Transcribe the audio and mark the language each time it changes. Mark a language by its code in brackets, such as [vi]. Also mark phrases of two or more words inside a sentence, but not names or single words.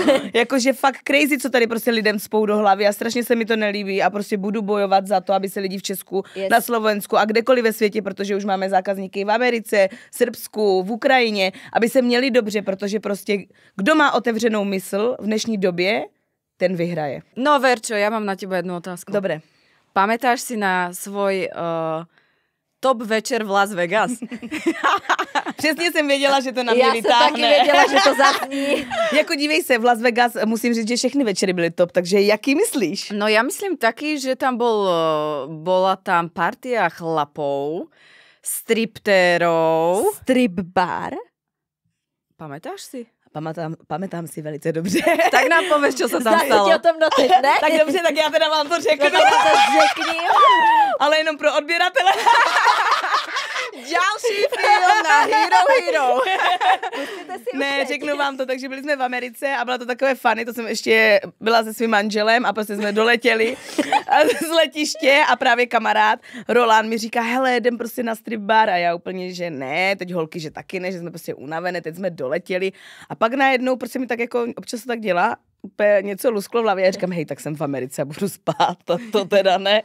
[cs] Jakože fakt crazy, co tady prostě lidem spou do hlavy a strašně se mi to nelíbí a prostě budu bojovat za to, aby se lidi v Česku, na Slovensku a kdekoliv ve světě, protože už máme zákazníky v Americe, Srbsku, v Ukrajině, aby se měli dobře, protože prostě kdo má otevřenou mysl v dnešní době, ten vyhraje. [sk] No Verčo, ja mám na teba jednu otázku. Dobre. Pamätáš si na svoj top večer v Las Vegas? [cs] Přesně jsem věděla, že to na mě vytáhne. Já jsem taky věděla, že to zazní. Jako dívej se, v Las Vegas musím říct, že všechny večery byly top, takže jaký myslíš? [sk] No ja myslím taký, že tam bola tam partia chlapov, striptérov. Strip bar? Pamätáš si? Pamätám si [cs] velice dobře. Tak nám pověš, [sk] čo sa tam stalo. Ti o tom notit, ne? [cs] Tak dobře, tak já teda vám to řeknu. No, tak to řekni. Ale jenom pro odběratele. [sk] Ďalší film na Hero. [cs] Ne, řeknu vám to, takže byli jsme v Americe a bylo to takové funny, to jsem ještě byla se svým manželem a prostě jsme doletěli z letiště a právě kamarád Roland mi říká, hele, jdem prostě na strip bar a já úplně, že ne, teď holky, že taky ne, že jsme prostě unavené, teď jsme doletěli a pak najednou prostě mi tak jako občas to tak dělá, úplně něco lusklo v hlavě a říkám, hej, tak jsem v Americe a budu spát, to teda ne.